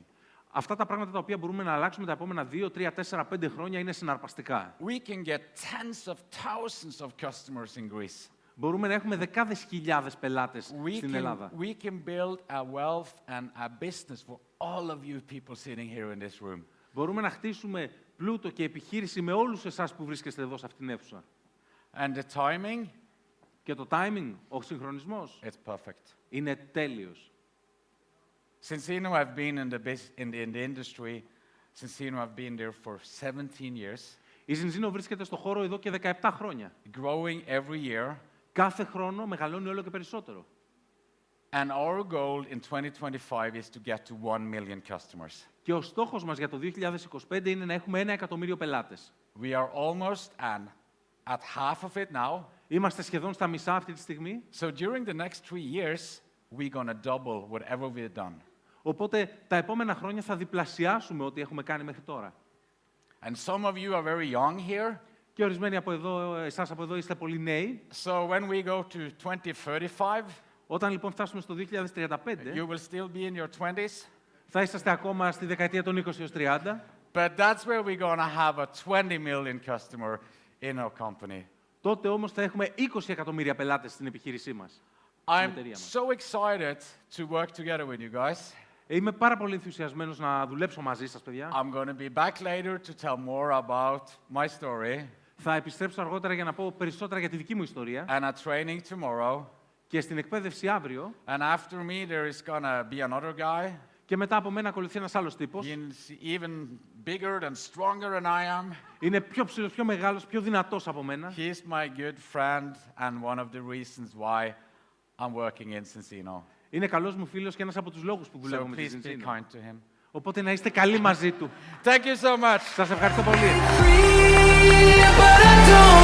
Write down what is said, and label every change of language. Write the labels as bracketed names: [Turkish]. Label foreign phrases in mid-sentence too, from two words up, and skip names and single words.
[Greek] Αυτά τα πράγματα τα οποία μπορούμε να αλλάξουμε τα επόμενα 2, 3, 4, 5 χρόνια είναι συναρπαστικά. [English] We can get tens of thousands of customers in Greece. [Greek] Μπορούμε να έχουμε δεκάδες χιλιάδες πελάτες στην Ελλάδα. [English] We can build a wealth and a business for all of you people sitting here in this room. [Greek] Μπορούμε να χτίσουμε πλούτο και επιχείρηση με όλους εσάς που βρίσκεστε εδώ σε αυτήν την αίθουσα. [English] And the timing, [Greek] Και το timing, ο συγχρονισμός, [English] it's perfect. [Greek] είναι τέλειος. [English] Since I've been in the industry, since I've been there for 17 years. [Greek] Η Ζινζίνο βρίσκεται στο χώρο εδώ και 17 χρόνια. [English] Growing every year. [Greek] Κάθε χρόνο μεγαλώνει όλο και περισσότερο. [English] And our goal in 2025 is to get to 1 million customers. [Greek] Και ο στόχος μας για το 2025 είναι να έχουμε 1 εκατομμύριο πελάτες. [English] We are almost at half of it now. [Greek] Είμαστε σχεδόν στα μισά αυτή τη στιγμή. [English] So during the next 3 years, we're going to double whatever we've done. [Greek] Οπότε τα επόμενα χρόνια θα διπλασιάσουμε ό,τι έχουμε κάνει μέχρι τώρα. [English] And some of you are very young here. [Greek] Και ορισμένοι από εδώ, εσάς από εδώ είστε πολύ νέοι. [English] So when we go to 2035, [Greek] όταν λοιπόν φτάσουμε στο 2035, [English] you will still be in your 20s. [Greek] Θα είσαστε ακόμα στη δεκαετία των 20 έως 30. [English] But that's where we're going to have a 20 million customer in our company. [Greek] Τότε όμως θα έχουμε 20 εκατομμύρια πελάτες στην επιχείρησή μας. [English] I'm so excited to work together with you guys. [Greek] Είμαι πάρα πολύ ενθουσιασμένος να δουλέψω μαζί σας, παιδιά. [English] I'm going to be back later to tell more about my story. [Greek] Θα επιστρέψω αργότερα για να πω περισσότερα για τη δική μου ιστορία. [English] And a training tomorrow. [Greek] Και στην εκπαίδευση αύριο. [English] And after me there is going to be another guy. [Greek] Και μετά από μένα ακολουθεί ένας άλλος τύπος. [English] He's even bigger and stronger than I am. [Greek] Είναι πιο ψηλός, πιο μεγάλος, πιο δυνατός από μένα. [English] He's my good friend and one of the reasons why I'm working in Cincino. [Greek] Είναι καλός μου φίλος και ένας από τους λόγους που δουλεύω με τη [English] So please be Cincino. kind to him. [Greek] Οπότε να είστε καλοί μαζί του. [English] Thank you so much. [Greek] Σας ευχαριστώ πολύ. [English] Free, but I don't